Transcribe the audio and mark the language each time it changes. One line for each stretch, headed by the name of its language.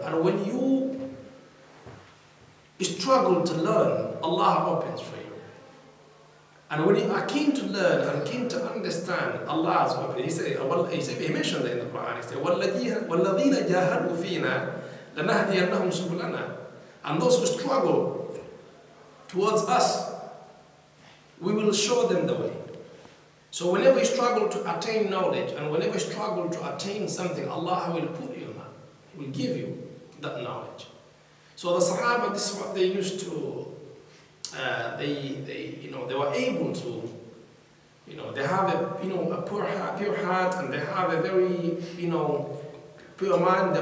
English: And when you struggle to learn, Allah opens for you. And when you are keen to learn and keen to understand, Allah is open. He mentioned that in the Quran. He said,
Arabic: وَالَّذِينَ جَاهَدُوا فِينَا لَنَهْدِيَنَّهُمْ سُبُلَنَا.
English: And those who struggle towards us, we will show them the way. So whenever you struggle to attain knowledge, and whenever you struggle to attain something, Allah will put you in that. He will give you that knowledge. So the Sahaba, this is what they used to, they were able to, they have a pure heart, and they have a very, pure mind.